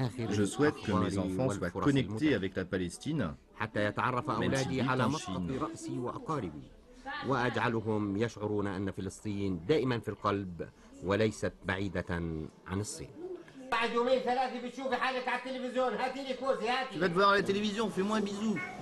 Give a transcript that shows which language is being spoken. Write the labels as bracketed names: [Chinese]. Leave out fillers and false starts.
[French] Je souhaite que mes enfants soient connectés avec la Palestine, même s'ils vivent en Chine. [Arabic] وأجعلهم يشعرون أن فلسطين دائما في القلب وليست بعيدة عن الصين. بعد يومين ثلاثة بتشوفي حالك على التلفزيون، هاتي لي كوزي هاتي. [French] Tu vas te voir à la télévision, fais-moi un bisou.